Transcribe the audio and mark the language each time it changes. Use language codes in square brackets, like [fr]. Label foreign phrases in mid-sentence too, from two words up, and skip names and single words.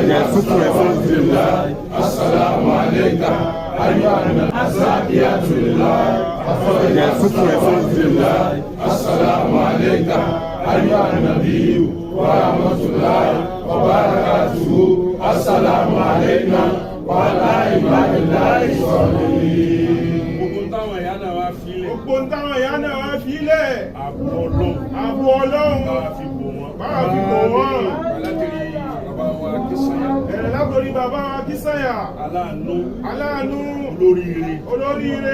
[ar] السلام عليك أيها الزاكية لله السلام عليك أيها النبي ورحمة الله وبركاته السلام علينا وعلى عباد الله الصالحين. [yo] Gbogbo táwọn ìyá náà wá fílẹ̀. Ààbò Ọlọ́run. Báwa fi bò wọ́n. Ẹ̀rẹ̀ látòrí bàbá wa Kísáyà. Aláàánú. Olóríire.